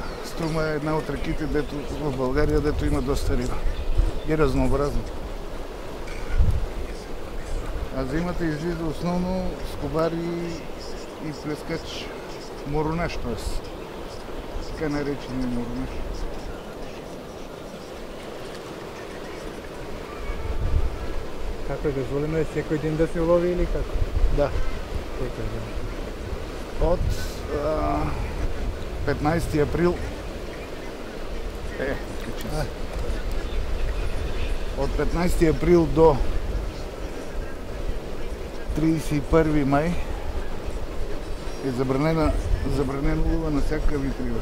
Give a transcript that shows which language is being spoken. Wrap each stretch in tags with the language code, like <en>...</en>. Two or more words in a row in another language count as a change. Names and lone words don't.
<bg>Струма е една от реките в България, дето има доста риба. И разнообразно. А зимата излиза основно скобар и плескач моронеж, т.е. така наречения моронеж.</bg> <mk>Како е дозволено секој ден да се лови или како? Да. Секој ден.</mk> <bg>От 15 април от 15 април до 31 май е забранено лова на всякакъв вид риба.</bg>